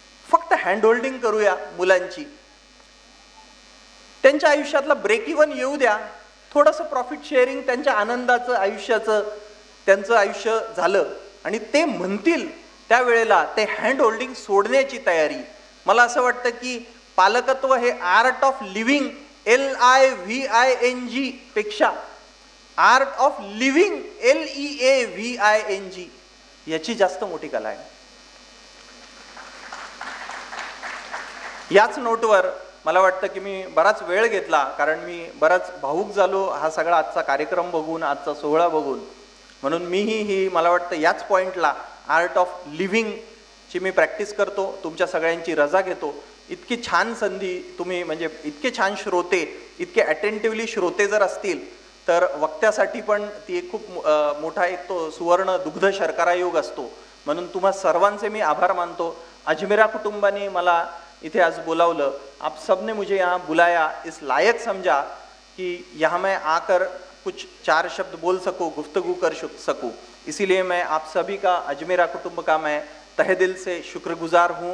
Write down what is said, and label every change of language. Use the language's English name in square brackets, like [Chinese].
[Marathi] फक्त hand holding करूया मुलांची, त्यांच्या आयुष्यातला ब्रेक इव्हन येऊ द्या, थोडंसं प्रॉफिट शेअरिंग, त्यांच्या आनंदाचं आयुष्याचं त्यांचं आयुष्य झालं आणि ते म्हणतील त्यावेळेला ते हँड होल्डिंग सोडण्याची तयारी. मला असं वाटतं की पालकत्व हे आर्ट ऑफ लिव्हिंग, LIVING पेक्षा आर्ट ऑफ लिव्हिंग, LEAVING याची जास्त मोठी कला आहे. याच नोटवर मला वाटतं की मी बराच वेळ घेतला, कारण मी बराच भावूक झालो हा सगळा आजचा कार्यक्रम बघून, आजचा सोहळा बघून. म्हणून मीही ही मला वाटतं याच पॉईंटला आर्ट ऑफ लिव्हिंगची मी प्रॅक्टिस करतो. तुमच्या सगळ्यांची रजा घेतो. इतकी छान संधी तुम्ही, म्हणजे इतके छान श्रोते, इतके अटेंटिव्हली श्रोते जर असतील तर वक्त्यासाठी पण ती एक खूप मोठा एक तो सुवर्ण दुग्ध शर्करा योग असतो. म्हणून तुम्हा सर्वांचे मी आभार मानतो. अजमेरा कुटुंबाने मला इथे आज बुलावलं. [Hindi] आप सबने मुझे यहाँ बुलाया, इस लायक समझा कि यहाँ मैं आकर कुछ 4 शब्द बोल सकूँ, गुफ्तगू कर सकूँ. इसीलिए मैं आप सभी का, अजमेरा कुटुंब का मैं तहे दिल से शुक्रगुजार हूँ.